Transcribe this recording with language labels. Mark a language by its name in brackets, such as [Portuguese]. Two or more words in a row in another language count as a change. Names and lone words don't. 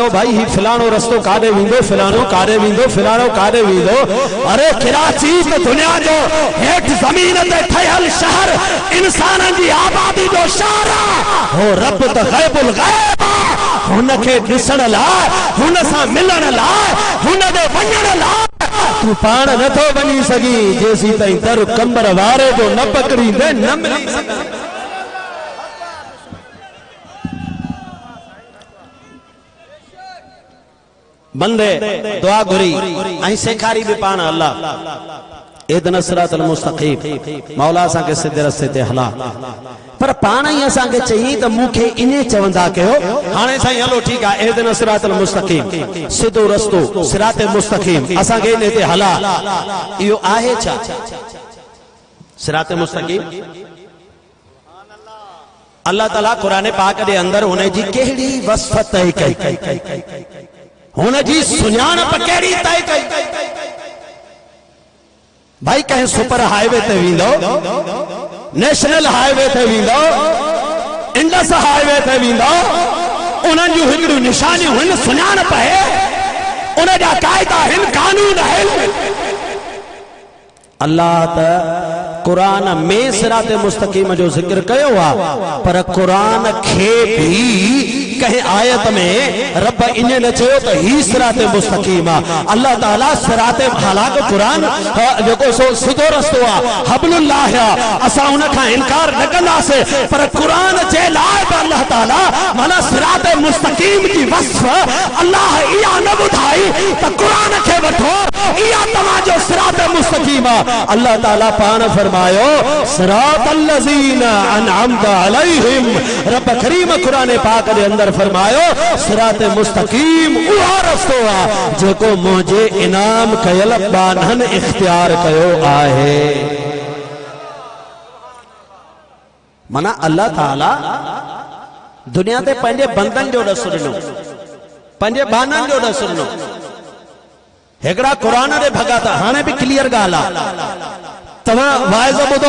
[Sindhi] भाई ही फलाणो रस्तो काॾे वेंदो फलाणो काॾे वेंदो फलाणो काॾे वेंदो अरे कराची त दुनिया जो हेठि ज़मीन ते ठहियल शहर इंसाननि जी आबादी जो शहर हो रब त ग़ैबुल ग़ैब हुनखे ॾिसण लाइ हुन सां मिलण लाइ हुन ॾे वञण लाइ तू पाण नथो वञी सघी जेसी ताईं दर कंबर वारे जो न पकड़ींदे न मिली सघे बंदे दुआ घुरी ऐं सेखारी बि पाण अल्लाह [Arabic] اهدنا الصراط المستقيم [Sindhi] मौला असांखे सिधे रस्ते ते हला पर पाण ई असांखे चई त मूंखे इने चवंदा कयो हाणे साईं हलो ठीकु आहे [Arabic] اهدنا الصراط المستقيم [Sindhi] सिधो रस्तो [Arabic] صراط مستقيم [Sindhi] असांखे इन ते हला इहो आहे छा [Arabic] صراط مستقيم [Sindhi] अल्लाह ताला क़ुरान पाक जे अंदर हुन जी कहिड़ी वस्फ़ तय कई हुन जी सुञाणप कहिड़ी तय कई भाई कहीं [English] super highway [Sindhi] ते वेंदो [English] national highway [Sindhi] ते वेंदो इंडस हाईवे ते वेंदो उन्हनि जूं हिकिड़ियूं निशानियूं हिन सुञाणप आहे उन जा क़ाइदा हिन कानून आहिनि अल्लाह त कुरान में [Arabic] صراط مستقيم [Sindhi] जो जिक्र कयो आहे पर कुरान खे भी कहीं आयत में रब इन न चयो त ही सिराते मुस्तक़ीम आहे अल्लाह ताला सिराते हालांकि कुरान जेको सो सिधो रस्तो आहे हबलुल्लाह आहे असां उन खां इनकार न कंदासीं पर कुरान जे लाइ बि अल्लाह ताला माना [Arabic] صراط مستقيم [Sindhi] जी वस्फ़ अल्लाह इहा न ॿुधाई त कुरान खे वठो इहा तव्हांजो [Arabic] صراط مستقيم [Sindhi] आहे अल्लाह ताला पाण फरमायो [Arabic] صراط الذين أنعمت عليهم [Sindhi] रब करीम कुरान पाक जे अंदर फरमायो [Arabic] صراط مستقيم [Sindhi] उहा रस्तो आहे जेको मुंहिंजे इनाम कयल बानहन इख्तियार कयो आहे माना अल्लाह ताला दुनिया ते पंहिंजे बंदनि जो ॾस ॾिनो पंहिंजे बाननि जो ॾस ॾिनो हिकिड़ा क़ुरान जे भॻत हाणे बि क्लियर ॻाल्हि आहे तव्हां वाइज़ ॿुधो